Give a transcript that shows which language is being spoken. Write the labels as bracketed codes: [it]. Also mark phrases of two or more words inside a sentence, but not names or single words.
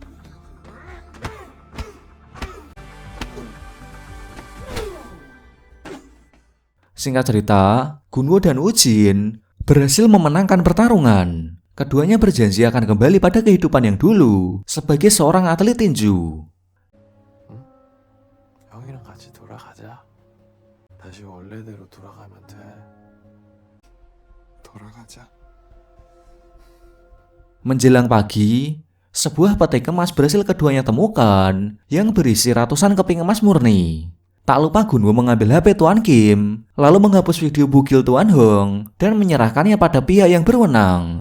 [id] Singkat cerita, Gunwoo dan Woo-jin berhasil memenangkan pertarungan. Keduanya berjanji akan kembali pada kehidupan yang dulu sebagai seorang atlet tinju. [ko] 형이랑 같이 돌아가자. 다시 원래대로 돌아가면 돼. 돌아가자. [id] Menjelang pagi, sebuah peti kemas berhasil keduanya temukan yang berisi ratusan keping emas murni. Tak lupa Gunwoo mengambil HP Tuan Kim, lalu menghapus video bugil Tuan Hong dan menyerahkannya pada pihak yang berwenang.